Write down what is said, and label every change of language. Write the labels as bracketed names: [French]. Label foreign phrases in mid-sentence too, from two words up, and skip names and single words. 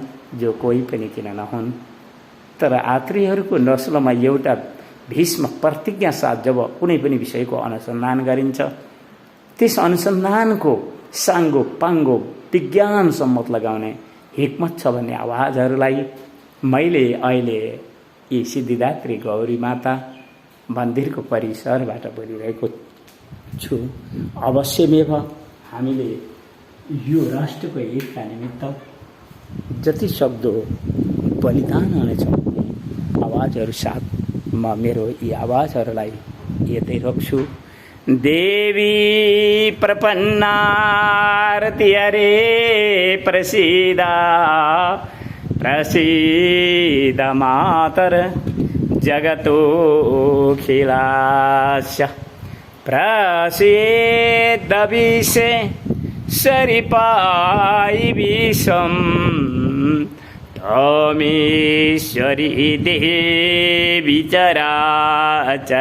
[Nepali] जो कोही पनि किन नहुन्, तर आत्रेयहरूको नस्लमा एउटा भीष्म प्रतिज्ञा साथ जब कुनै पनि विषयको अनुसन्धान गरिन्छ, त्यस अनुसन्धानको साङ्गो पाङ्गो विज्ञान सम्मत लगाउने हिक्मत छ भन्ने आवाजहरूलाई मैले अहिले यी सिद्धिदात्री गौरी माता मन्दिरको परिसरबाट बोलिरहेको छु। अवश्यमेव हामीले यो राष्ट्रको एकता निमित्त जति सक्दो बलिदान हुनेछौँ। आवाजहरू साथ म मेरो यी आवाजहरूलाई यतै रोक्छु। [Sanskrit] देवी प्रपन्नारति हरे प्रसीद प्रसीद मातर जगतोऽखिलास्य प्रसीद विषे सरिपाई विषम त्वमीश्वरी देवी चराचरस्य।